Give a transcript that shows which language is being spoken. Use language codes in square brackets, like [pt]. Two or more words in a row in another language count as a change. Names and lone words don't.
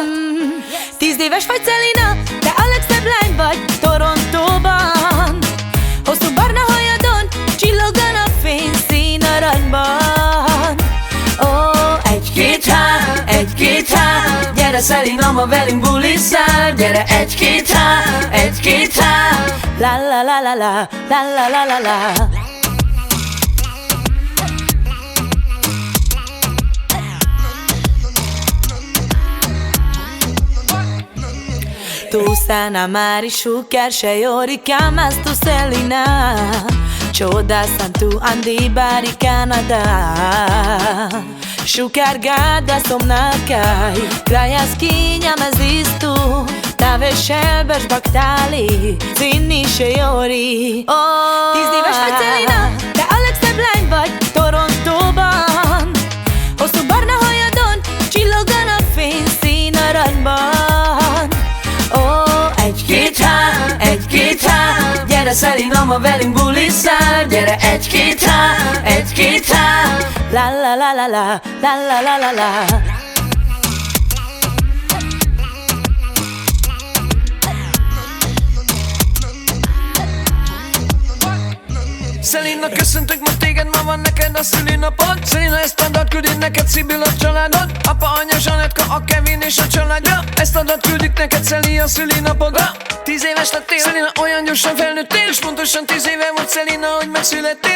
[hu] 10 éves vagy, Selina, de a legszebb lány vagy Torontóban. Hosszú barna hajadon csillogan a fényszín aranyban. Egy-két há, gyere Selina, ma velünk bulizzál. Gyere egy-két há, la la la la la, la la la la la. [rom] Tu sana mari shukar shayori kamas tu Selina, choda santu andi bari Canada. Sukárgád, somnakai, krajas kinyam ez istu, tave szelbes baktáli, cinni shayori. [hu] 10 éves vagy, Selina, de a legszebb lány vagy Torontóban. Hosszú barna hajadon csillogan a fényszín aranyban. Egy-két há, gyere Selina, ma velünk bulizzál. Gyere egy-két há, la la la la la, la la la la la. Selina, köszöntök ma téged, ma van neked a szülinapod. Selina, ezt a dalt küldik neked Szibil, a családod, apa, anya, Zsanetka, a Kevin és a családja. Ezt a dalt küldik neked, Szeli, a szülinapodra. 10 éves lettél, Selina, olyan gyorsan felnőttél, és pontosan 10 éve volt, Selina, hogy megszülettél.